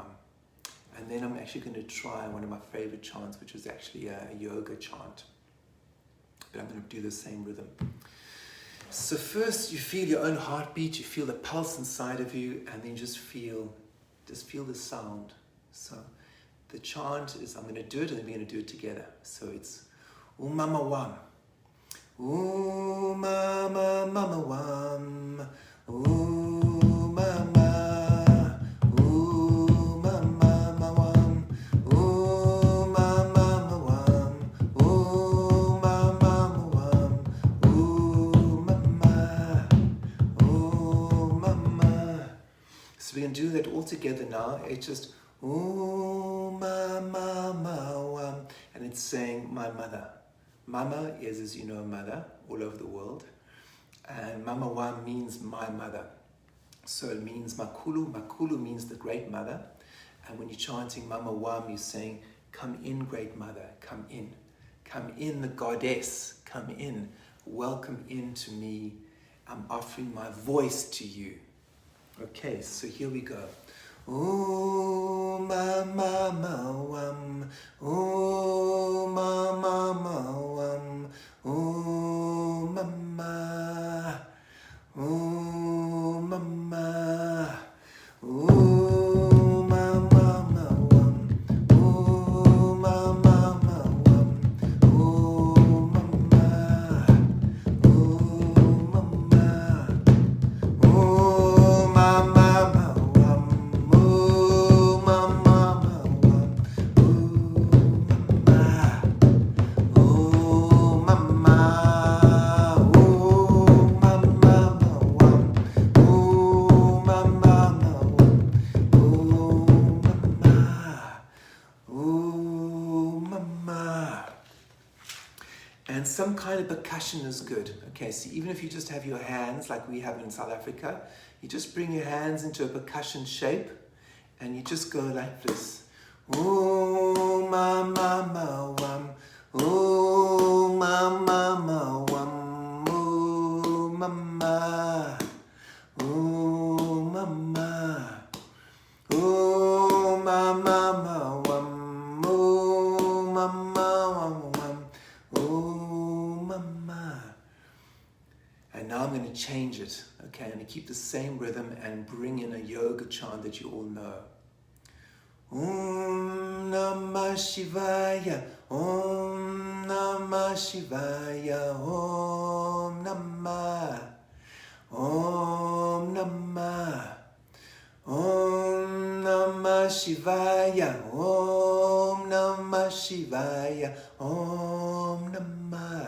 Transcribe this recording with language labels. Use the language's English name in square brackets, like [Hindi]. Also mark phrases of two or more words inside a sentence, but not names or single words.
[English] And then I'm actually going to try one of my favorite chants, which is actually a yoga chant. But I'm going to do the same rhythm. So first you feel your own heartbeat, you feel the pulse inside of you, and then just feel the sound. So the chant is, I'm going to do it and then we're going to do it together. So it's Umama Wam. [Xhosa] Ooh mama mama wam, ooh mama, ooh mama mama wam, ooh mama mama wam, ooh mama mama wam, ooh mama, ooh mama. [English] So we can do that all together now. It's just [Xhosa] ooh mama mama wam, [English] and it's saying my mother. Mama is, as you know, mother all over the world. And Mama Wam means my mother. So it means Makulu. Makulu means the great mother. And when you're chanting Mama Wam, you're saying, come in, great mother, come in. Come in, the goddess, come in. Welcome into me. I'm offering my voice to you. Okay, so here we go. [Xhosa] Ooh, mama, wam. Ooh, mama, wam. Om Mama, Om Mama, Om Mama Wam, Om Mama Wam, Om Mama, Om Mama, Om Mama Wam, Om Mama Wam, Om Mama. [English] And some kind of percussion is good. Okay, so even if you just have your hands like we have in South Africa, you just bring your hands into a percussion shape and you just go like this. [Xhosa] Om Mama Wam, Om Mama Wam, Om Mama, Om Mama, Om Mama Wam, Om Mama Wam, Om Mama. [English] And now I'm going to change it. Okay, I'm going to keep the same rhythm and bring in a yoga chant that you all know. [Sanskrit] ॐ नमः शिवाय, ॐ नमः शिवाय, ॐ नमः, ॐ नमः, ॐ नमः शिवाय, ॐ नमः शिवाय, ॐ नमः.